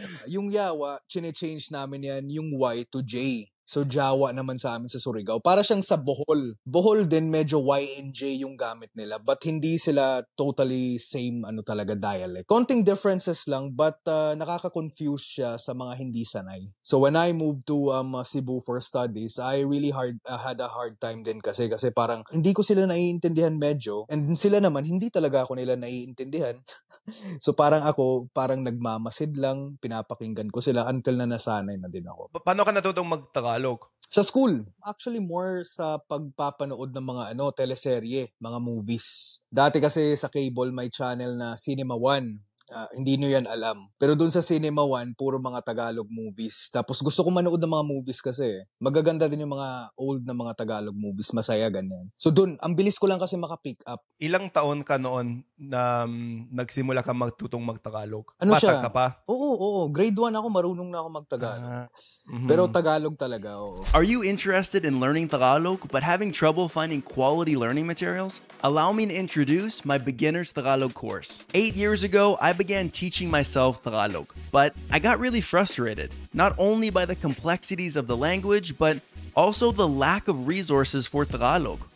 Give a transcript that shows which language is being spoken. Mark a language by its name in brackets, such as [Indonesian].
[Filipino] Yung yawa, chine-change namin yan, yung Y to J. So, Jawa naman sa amin sa Surigao. Para siyang sa Bohol. Bohol din, medyo Y and J yung gamit nila. But hindi sila [English] totally same [Filipino] talaga dialect. Konting differences lang, but nakaka-confuse siya sa mga hindi sanay. [English] So, when I moved to Cebu for studies, I really had a hard time [Filipino] din kasi parang hindi ko sila naiintindihan medyo. And sila naman, hindi talaga ako nila naiintindihan. So, parang nagmamasid lang, pinapakinggan ko sila until na nasanay na din ako. Paano ka natutong mag-Tagalog? Sa school. Actually, more sa pagpapanood ng mga teleserye, mga movies. Dati kasi sa cable, may channel na Cinema One. Hindi nyo yan alam. Pero dun sa Cinema One, puro mga Tagalog movies. Tapos gusto ko manood ng mga movies kasi. Magaganda din yung mga old na mga Tagalog movies. Masaya, ganyan. So dun, ang bilis ko lang kasi makapick up. Ilang taon ka noon na nagsimula ka magtutong mag-Tagalog? Ano Bata siya? ka pa? Oo. Grade 1 ako, marunong na ako mag-Tagalog. Pero Tagalog talaga, oo. [English] Are you interested in learning Tagalog but having trouble finding quality learning materials? Allow me to introduce my Beginner's Tagalog course. 8 years ago, I began teaching myself Tagalog, but I got really frustrated, not only by the complexities of the language, but also the lack of resources for Tagalog.